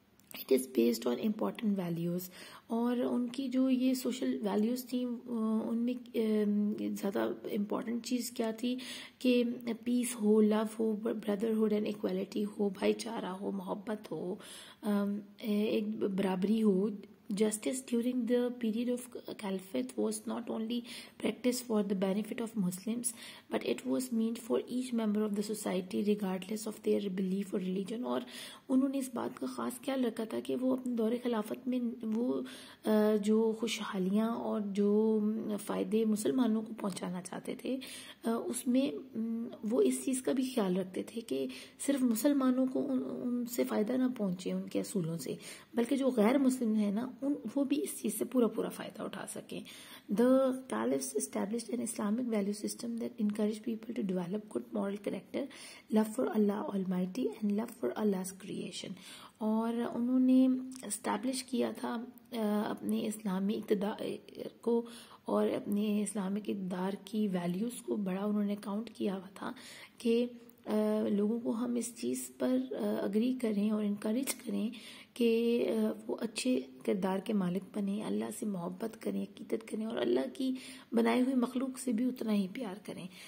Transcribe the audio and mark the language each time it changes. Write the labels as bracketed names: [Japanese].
[English] it is based on important values, [Urdu] اور ان کی جو یہ سوشل ویلیوز تھیں ان میں زیادہ امپورٹنٹ چیز کیا تھی کہ پیس ہو، لو ہو، [English] brotherhood and equality [Urdu] ہو، بھائی چارہ ہو، محبت ہو، ایک برابری ہو. [English] Justice during the period of Caliphate was not only practiced for the benefit of Muslims, but it was meant for each member of the society regardless of their belief or religion. [Urdu] اور انہوں نے اس بات کا خاص خیال رکھا تھا کہ وہ اپنے دور خلافت میں وہ جو خوشحالیاں اور جو فائدے مسلمانوں کو پہنچانا چاہتے تھے، اس میں وہ اس چیز کا بھی خیال رکھتے تھے کہ صرف مسلمانوں کو ان سے فائدہ نہ پہنچے ان کے اصولوں سے، بلکہ جو غیر مسلم ہیں نا وہ بھی اس چیز سے پورا فائدہ اٹھا سکیں. [English] The caliphs established an Islamic value system that encouraged people to develop good moral character, love for Allah Almighty and love for Allah's creation. [Urdu] اور انہوں نے اسٹیبلش کیا تھا اپنے اسلامی اقتدار کو اور اپنے اسلامک اقتدار کی ویلیوز کو بڑا انہوں نے کاؤنٹ کیا ہوا تھا کہ لوگوں کو ہم اس چیز پر اگری کریں اور انکریج کریں کہ وہ اچھے کردار کے مالک بنیں، اللہ سے محبت کریں، عقیدت کریں، اور اللہ کی بنائی ہوئی مخلوق سے بھی اتنا ہی پیار کریں.